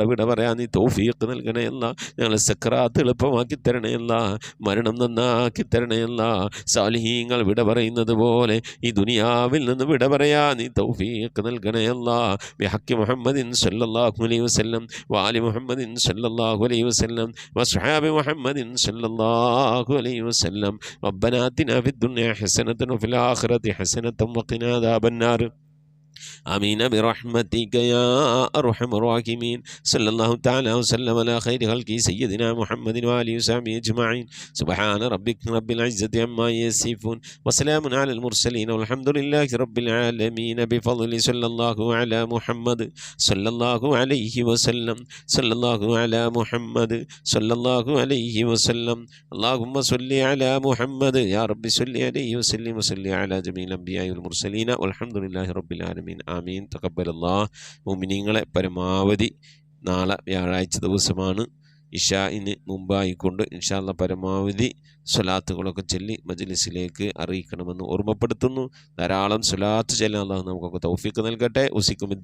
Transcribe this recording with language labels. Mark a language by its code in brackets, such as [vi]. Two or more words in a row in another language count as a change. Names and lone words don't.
[ml] വിട പറയാൻ നീ തൗഫീഖ് നൽകണേ ഞങ്ങളെ സക്രാത്ത് എളുപ്പമാക്കി തരണേ മരണം നന്നാക്കി തരണേ സാലിഹീങ്ങൾ വിട പറയുന്നത് പോലെ ഈ ദുനിയാവിൽ നിന്ന് വിട പറയാൻ നീ തൗഫീഖ് നൽകണേ [ar] بحق محمد صلى الله عليه وسلم وآل محمد صلى الله عليه وسلم وأصحاب محمد صلى الله عليه وسلم ربنا آتنا في الدنيا حسنة وفي الآخرة حسنة وقنا عذاب النار آمين برحمتك يا أرحم الراحمين. صلى الله تعالى وسلم على خير خلقه سيدنا محمد وآله وصحبه أجمعين. سبحان ربك رب العزة عما يصفون وسلام على المرسلين والحمد لله رب العالمين بفضل صلى الله على محمد صلى الله عليه وسلم. صلى الله على محمد صلى الله عليه وسلم. اللهم صل على محمد يا رب صل عليه وسلم وصل على جميع الأنبياء والمرسلين والحمد لله رب العالمين. آمين. تقبل الله. [ml] മുഅ്മിനീങ്ങളെ പരമാവധി നാളെ വ്യാഴാഴ്ച ദിവസമാണ് ഇശാഇന് മുമ്പായിക്കൊണ്ട് [ar] إن شاء الله [ml] പരമാവധി സ്വലാത്തുകളൊക്കെ ചൊല്ലി മജ്ലിസിലേക്ക് അറിയിക്കണമെന്ന് ഓർമ്മപ്പെടുത്തുന്നു. ധാരാളം സ്വലാത്ത് ചൊല്ലാൻ അല്ലാഹു നമുക്കൊക്കെ തൗഫീഖ് നൽകട്ടെ.